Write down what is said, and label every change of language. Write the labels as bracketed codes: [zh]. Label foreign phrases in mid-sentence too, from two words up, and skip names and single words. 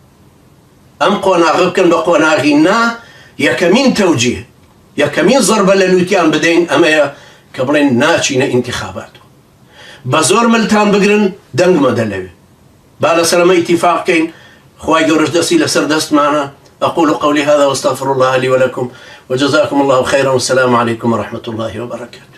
[ckb] ئەم قۆناغە بکەن بە قۆناغی نا. یەکەمین تەوجیه، یەکەمین زەربە لە لوتیان بدەین ئەمەیە کە بڵێن ناچینە ئینتیخابات. بە زۆر ملتان بگرن، دەنگ مەدە لەوێ. با لەسەرەمە ئیتیفاق بکەین. خوای گەورەش دەستی لەسەر دەستمانە. [ar] أقول قولي هذا واستغفر الله لي ولكم وجزاكم الله خيرا والسلام عليكم ورحمة الله وبركاته.